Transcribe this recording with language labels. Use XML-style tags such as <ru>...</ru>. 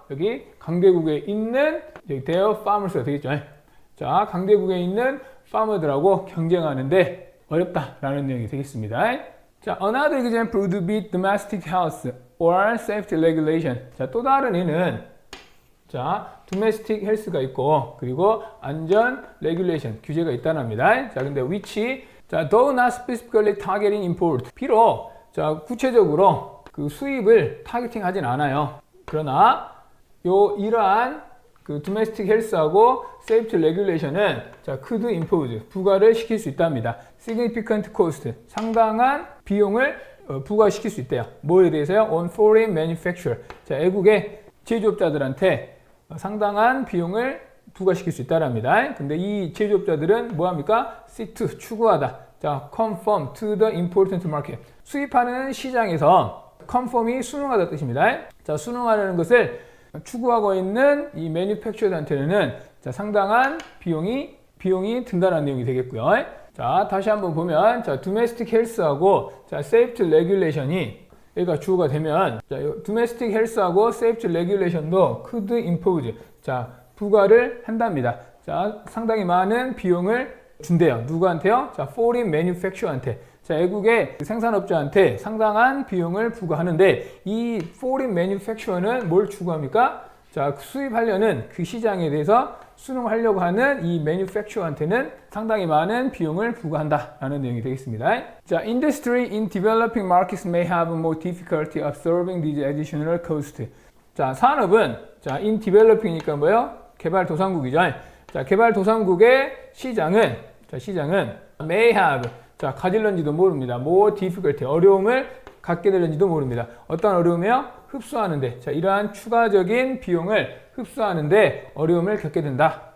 <ko>여기 강대국에 있는 여기 their farmers가 되겠죠. 자, 강대국에 있는 farmer들하고 경쟁하는데 어렵다라는 내용이 되겠습니다.</ko> <en>자, another example would be domestic health or safety regulation.</en> <ko>자, 또 다른 예는 자, domestic health가 있고 그리고 안전 regulation 규제가 있다는 합니다.</ko> <en>자,</en> <ko>근데</ko> <en>which 자, though not specifically targeting import.</en> <ko>비록 자, 구체적으로 그 수입을 타겟팅하진 않아요. 그러나 이러한 그 domestic health하고 safety regulation은 자,</ko> <en>could impose</en> <ko>부과를 시킬 수 있답니다.</ko> <en>significant cost</en> <ko>상당한 비용을 부과시킬 수 있대요. 뭐에 대해서요?</ko> <en>on foreign manufacturer.</en> <ko>자, 외국의 제조업자들한테 상당한 비용을 부과시킬 수 있다랍니다. 근데 이 제조업자들은 뭐합니까? seek 추구하다.</ko> <en>자, conform to the important market.</en> <ko>수입하는 시장에서 conform이 순응하다 뜻입니다. 자, 순응하려는 것을 추구하고 있는 이 manufacturer한테는 자, 상당한 비용이 든다는 내용이 되겠고요. 자, 다시 한번 보면 자, domestic health하고 자, safety regulation이 얘가 주어가 되면 자, domestic health하고 safety regulation도</ko> <en>could impose</en> <ko>자, 부과를 한답니다. 자, 상당히 많은 비용을 준대요. 누구한테요? 자, foreign manufacturer한테. 자, 외국의 생산업자한테 상당한 비용을 부과하는데 이 foreign manufacturer는 뭘 추구합니까? 자, 수입하려는 그 시장에 대해서 수능하려고 하는 이 manufacturer한테는 상당히 많은 비용을 부과한다라는 내용이 되겠습니다.</ko> <en>자, industry in developing markets may have more difficulty absorbing these additional costs.</en> <ko>자, 산업은 자, in developing이니까 뭐예요? 개발도상국이죠. 자, 개발도상국의 시장은</ko> <en>may have</en> <ko>자, 가질런지도 모릅니다.</ko> <en>more difficulty</en> <ko>어려움을 갖게 될는지도 모릅니다. 어떤 어려움이요? 흡수하는데 자, 이러한 추가적인 비용을 흡수하는데 어려움을 겪게 된다.</ko>